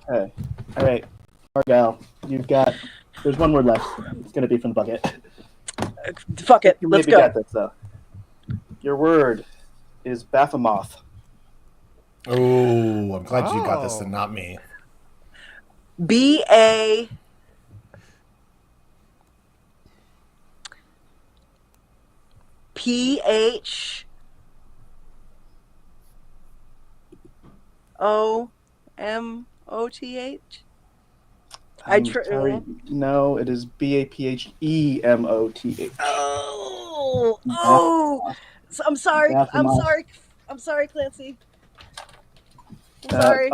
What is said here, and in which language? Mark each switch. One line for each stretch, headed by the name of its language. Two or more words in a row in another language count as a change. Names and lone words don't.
English: Okay. All right. Argyle, you've got. There's one word left. It's going to be from the bucket. Fuck it. You Let's maybe go. got this, though. Your word is Baphomoth. Oh, I'm glad you got this Oh. and not me. B-A... P-H... O-M-O-T-H? I'm sorry. No, it is Baphemoth. Oh! So I'm sorry. I'm Baphomoth. sorry. I'm sorry, Clancy. I'm sorry.